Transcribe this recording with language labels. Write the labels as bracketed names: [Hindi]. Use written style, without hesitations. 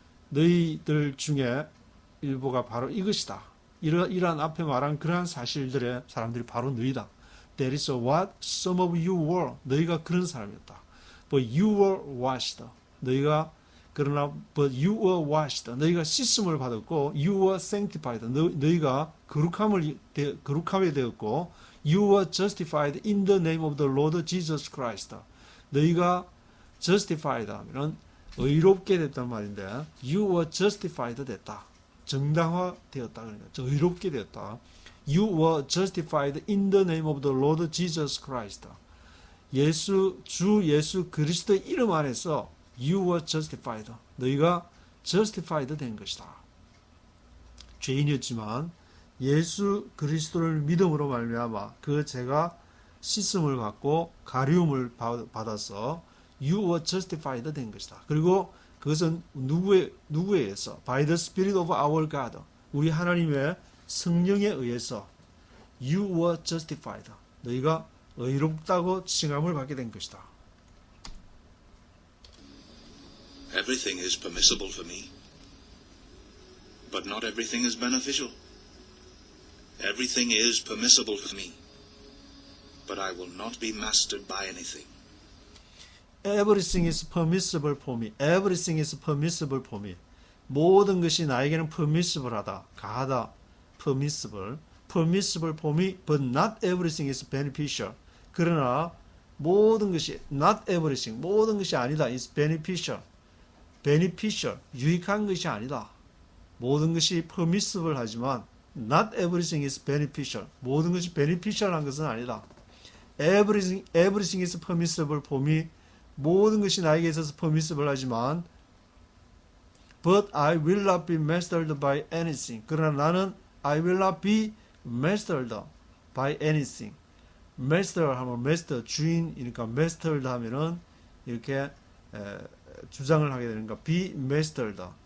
[Korean] 너희들 중에 일부가 바로 이것이다. 이러한 앞에 말한 그러한 사실들의 사람들이 바로 너희다. [English] That is what some of you were. [Korean] 너희가 그런 사람이었다. [English] But you were washed. [Korean] 너희가 그러나 [English] but you were washed. [Korean] 너희가 씻음을 받았고 [English] you were sanctified. [Korean] 너희가 거룩함이 되었고 [English] you were justified in the name of the Lord Jesus Christ. [Korean] 너희가 justified 하면 의롭게 됐단 말인데 [English] you were justified [Korean] 됐다. 정당화되었다. 그러니까 의롭게 되었다. [English] You were justified in the name of the Lord Jesus Christ. [Korean] 주 예수 그리스도의 이름 안에서 [English] You were justified. [Korean] 너희가 justified 된 것이다. 죄인이었지만 예수 그리스도를 믿음으로 말미암아 그 죄가 씻음을 받고 가리움을 받아서 [English] You were justified [Korean] 된 것이다. 그리고 그것은 누구에 의해서? [English] By the Spirit of our God. [Korean] 우리 하나님의 성령에 의해서 [English] You were justified. [Korean] 너희가 의롭다고 칭함을 받게 된 것이다. [English] Everything is permissible for me, but not everything is beneficial. Everything is permissible for me, but I will not be mastered by anything. Everything is permissible for me. Everything is permissible for me. [Korean] 모든 것이 나에게는 permissible하다, 가하다, [English] permissible for me, but not everything is beneficial. [Korean] 그러나 모든 것이 [English] not everything, [Korean] 모든 것이 아니다, [English] is beneficial. [Korean] 유익한 것이 아니다. 모든 것이 permissible 하지만 [English] not everything is beneficial. [Korean] 모든 것이 beneficial한 것은 아니다. [English] Everything is permissible for me. [Korean] 모든 것이 나에게 있어서 permissible 하지만 [English] but I will not be mastered by anything. [Korean] 그러나 나는 [English] I will not be mastered by anything. [Korean] master 하면 master 주인이니까 mastered 하면은 이렇게 주장을 하게 되는 거. [English] be mastered.